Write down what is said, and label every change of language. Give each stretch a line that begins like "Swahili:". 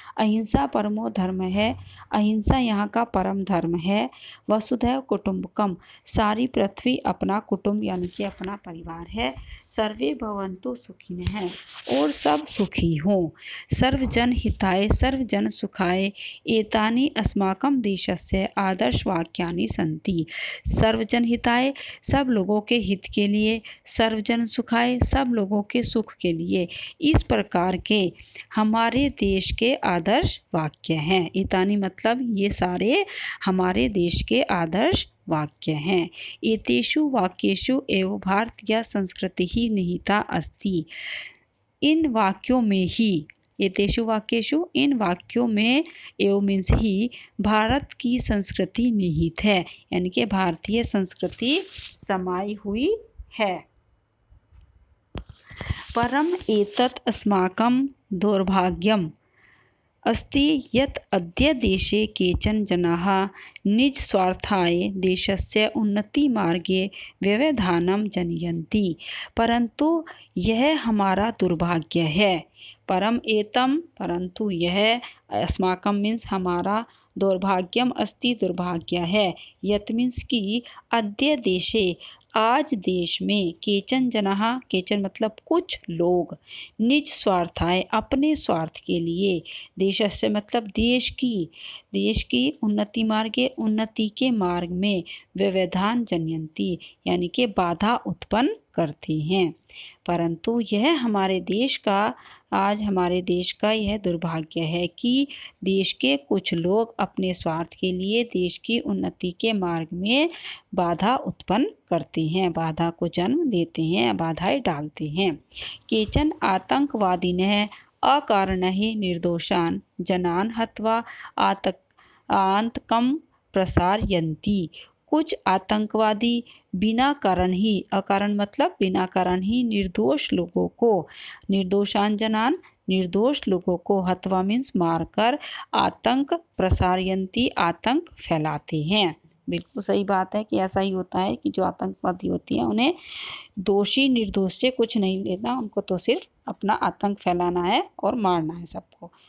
Sanskrit: अहिंसा परमो
Hindi: धर्म है, अहिंसा यहाँ का परम धर्म है।
Sanskrit: वसुधैव कुटुम्बकम,
Hindi: सारी पृथ्वी अपना कुटुंब यानी कि अपना परिवार है।
Sanskrit: सर्वे भवन्तु सुखिनः,
Hindi: और सब सुखी हों।
Sanskrit: सर्वजन हिताय सर्वजन सुखाय एतानि अस्माकं देशस्य आदर्श वाक्यानि सन्ति। सर्वजन हिताय,
Hindi: सब लोगों के हित के लिए,
Sanskrit: सर्वजन सुखाय,
Hindi: सब लोगों के सुख के लिए, इस प्रकार के हमारे देश के आदर्श वाक्य हैं। एतानि मतलब ये सारे हमारे देश के आदर्श वाक्य हैं।
Sanskrit: एतेषु वाक्येषु एव भारतीय संस्कृति ही निहिता अस्ति।
Hindi: इन वाक्यों में ही,
Sanskrit: एतेषु वाक्येषु,
Hindi: इन वाक्यों में, एव मीन्स ही, भारत की संस्कृति निहित है, यानी कि भारतीय संस्कृति समाई हुई है।
Sanskrit: परम एतत् अस्माकं दौर्भाग्यम् अस्ति यत् अद्य देशे केचन जनाः निज स्वार्थाय देशस्य उन्नति मार्गे व्यवधानं जनयन्ति।
Hindi: परंतु यह हमारा दुर्भाग्य है।
Sanskrit: परम एतम,
Hindi: परंतु यह, अस्माकम मीन्स हमारा,
Sanskrit: दौर्भाग्यम अस्ति
Hindi: दुर्भाग्य है, यत् मीन्स की,
Sanskrit: अद्य देशे
Hindi: आज देश में,
Sanskrit: केचन जनाः,
Hindi: केचन मतलब कुछ लोग,
Sanskrit: निज स्वार्थाय
Hindi: अपने स्वार्थ के लिए, देशस्य मतलब देश की उन्नति मार्गे, उन्नति के मार्ग में,
Sanskrit: व्यवधान जनयन्ति
Hindi: यानी कि बाधा उत्पन्न करते हैं। परंतु यह हमारे देश का, आज हमारे देश का यह दुर्भाग्य है कि देश के कुछ लोग अपने स्वार्थ के लिए देश की उन्नति के मार्ग में बाधा उत्पन्न करते हैं, बाधा को जन्म देते हैं, बाधाएं डालते हैं।
Sanskrit: केचन आतंकवादिनः अकारणैः निर्दोषान् जनान् हत्वा आतंकं प्रसारयन्ति।
Hindi: कुछ आतंकवादी बिना कारण ही, अकारण मतलब बिना कारण ही, निर्दोष लोगों को,
Sanskrit: निर्दोषान जनान,
Hindi: निर्दोष लोगों को, हत्वा मीन्स मारकर,
Sanskrit: आतंक प्रसारयन्ति
Hindi: आतंक फैलाते हैं। बिल्कुल सही बात है कि ऐसा ही होता है कि जो आतंकवादी होती हैं उन्हें दोषी निर्दोष से कुछ नहीं लेना, उनको तो सिर्फ अपना आतंक फैलाना है और मारना है सबको।